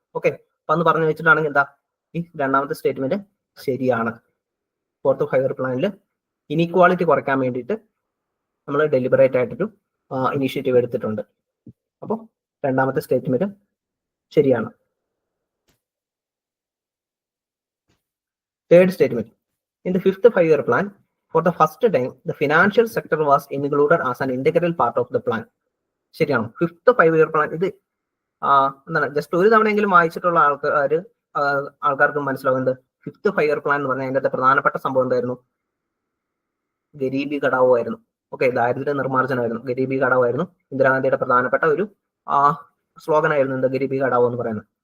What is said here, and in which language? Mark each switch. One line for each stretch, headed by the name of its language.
Malayalam: Okay, അപ്പൊ അന്ന് പറഞ്ഞു വെച്ചിട്ടാണെങ്കിൽ എന്താ? ഈ രണ്ടാമത്തെ സ്റ്റേറ്റ്മെന്റ് ശരിയാണ്. 4th 5 ഇയർ പ്ലാനിൽ ഇനീക്വാളിറ്റി കുറയ്ക്കാൻ വേണ്ടിയിട്ട് നമ്മൾ ഡെലിബറേറ്റ് ആയിട്ടൊരു ഇനീഷ്യേറ്റീവ് എടുത്തിട്ടുണ്ട്. അപ്പോൾ രണ്ടാമത്തെ സ്റ്റേറ്റ്മെന്റ് ശരിയാണ്.
English: Third statement, in the 5th 5 year plan, for the first time, the financial sector was included as an integral part of the plan.
Malayalam: ശരിയാണോ? 5th 5 ഇയർ പ്ലാൻ ഇത് എന്താണ്? ജസ്റ്റ് ഒരു തവണയെങ്കിലും വായിച്ചിട്ടുള്ള ആൾക്കാർക്ക് മനസ്സിലാവുന്നത് 5th 5 ഇയർ പ്ലാൻ എന്ന് പറഞ്ഞാൽ അതിൻ്റെ പ്രധാനപ്പെട്ട സംഭവം എന്തായിരുന്നു? ഗരീബി ഘടാവോ ആയിരുന്നു. ഓക്കെ, ദാരിദ്ര്യ നിർമ്മാർജ്ജനമായിരുന്നു, ഗരീബി ഘടാവോ ആയിരുന്നു ഇന്ദിരാഗാന്ധിയുടെ പ്രധാനപ്പെട്ട ഒരു സ്ലോഗൻ ആയിരുന്നു, എന്താ? ഗരീബി ഘടാവോ എന്ന് പറയുന്നത്.